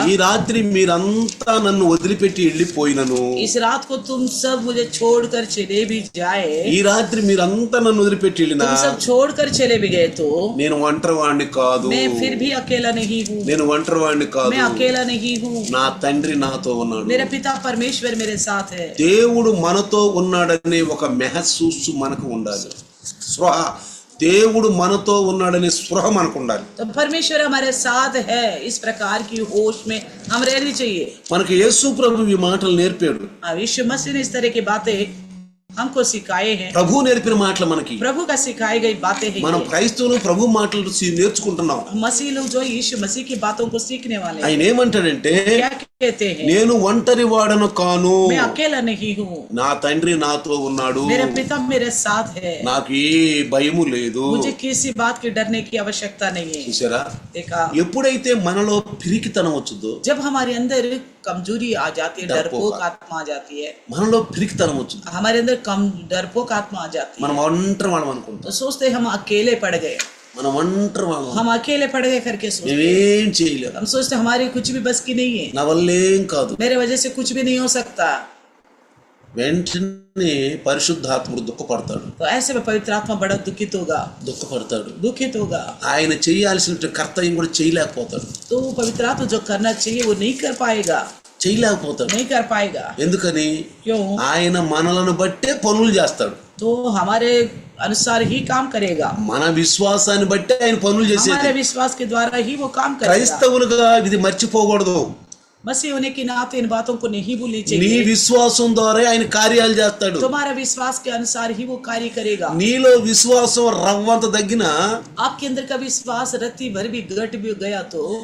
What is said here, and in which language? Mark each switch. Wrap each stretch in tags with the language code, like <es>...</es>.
<te>ఈ రాత్రి మీరంతా నన్ను వదిలిపెట్టి వెళ్ళిపోయినను,</te> <hi>इस रात को तुम सब मुझे छोड़कर चले भी जाए,</hi> <te>ఈ రాత్రి మీరంతా నన్ను వదిలిపెట్టి వెళ్ళినా</te> <hi>तुम सब छोड़कर चले भी गए तो</hi> <te>నేను ఒంటరివాణ్ణి కాదు,</te> <hi>मैं फिर भी अकेला नहीं हूँ,</hi> <te>నేను ఒంటరివాణ్ణి కాదు,</te> <hi>मैं अकेला नहीं हूँ,</hi> <te>నా తండ్రి నాతో ఉన్నాడు.</te> <hi>मेरा पिता परमेश्वर मेरे साथ है.</hi> <te>దేవుడు మనతో ఉన్నాడనే ఒక మెహసూసు మనకు ఉండాలి. స్పృహ, దేవుడు మనతో ఉన్నాడనే స్పృహ మనకు ఉండాలి.</te> <hi>तो परमेश्वर हमारे साथ है, इस प्रकार की होश में हम रहनी चाहिए.</hi> <te>మనకి యేసు ప్రభు ఈ మాటలు నేర్పాడు.</te> <hi>यीशु मसीह ने इस तरह की बातें हमको सिखाए हैं.</hi> <te>ప్రభు నేర్పిన మాటలు మనకి,</te> <hi>प्रभु का सिखाई गई बातें हैं.</hi> <te>మనం క్రైస్తవులు ప్రభు మాటలు నేర్చుకుంటున్నాం.</te> <hi>मसीह लोग जो यीशु मसीह की बातों को सीखने वाले हैं.</hi> <te>ఆయన ఏమంటాడంటే,</te> <hi>क्या कहते हैं?</hi> <te>నేను ఒంటరి వాడను కాను,</te> <hi>मैं अकेला नहीं हूँ,</hi> <te>నా తండ్రి నాతో ఉన్నాడు,</te> <hi>मेरा पिता मेरे साथ है,</hi> <te>నాకు ఏ భయము లేదు.</te> <hi>मुझे किसी बात की डरने की आवश्यकता नहीं है.</hi> <te>చూసారా,</te> <hi>देखा,</hi> <te>ఎప్పుడైతే మనలో పిరికితనం వచ్చుద్దో,</te> <hi>जब हमारे अंदर कमजोरी आ जाती है, डरपोक आत्मा आ जाती है,</hi> <te>మనలో పిరికితనం వచ్చుద్ది,</te> <hi>हमारे अंदर कम डरपोक आत्मा आ जाती है,</hi> <te>మనం ఒంటరి వాళ్ళం అనుకుంటాం.</te> <hi>तो सोचते हम अकेले पड़ गए,</hi> <te>మనం ఒంటరి వాళ్ళం,</te> <hi>हम अकेले पड़ गए करके सोचते,</hi> <te>మేమేం చేయలేము,</te> <hi>हम सोचते हमारी कुछ भी बस की नहीं है,</hi> <te>నా వల్లేం కాదు.</te> <hi>मेरे वजह से कुछ भी नहीं हो सकता.</hi> <te>వెంటనే పరిశుద్ధాత్ముడు దుఃఖపడతాడు,</te> <hi>तो ऐसे में पवित्र आत्मा बड़ा दुखित होगा, दुखित होगा.</hi> <te>ఆయన చేయాల్సిన కర్తవ్యం కూడా చేయలేకపోతాడు.</te> <hi>तो पवित्र आत्मा जो करना चाहिए वो नहीं कर पाएगा.</hi> <te>చేయలేకపోతాడు.</te> <hi>नहीं कर पाएगा।</hi> <te>ఎందుకని?</te> <hi>क्यों?</hi> <te>ఆయన మనలను బట్టే పనులు చేస్తాడు.</te> <hi>तो हमारे अनुसार ही काम करेगा,</hi> <te>మన విశ్వాసాన్ని బట్టే ఆయన పనులు చేసేది.</te> <hi>हमारे विश्वास के द्वारा ही वो काम करेगा।</hi> <te>క్రైస్తవులుగా ఇది మర్చిపోకూడదు.</te> <hi>मसीह होने के नाते इन बातों को नहीं भूलनी</hi> <te>నీ</te> <hi>चाहिए।</hi> <te>విశ్వాసం ద్వారా ఆయన కార్యాలు చేస్తాడు.</te> <hi>तुम्हारा विश्वास के अनुसार ही वो कार्य करेगा।</hi> <te>నీలో విశ్వాసం రవ్వంత తగ్గినా,</te> <hi>आपके अंदर का विश्वास रत्ती भर भी घट भी गया तो</hi>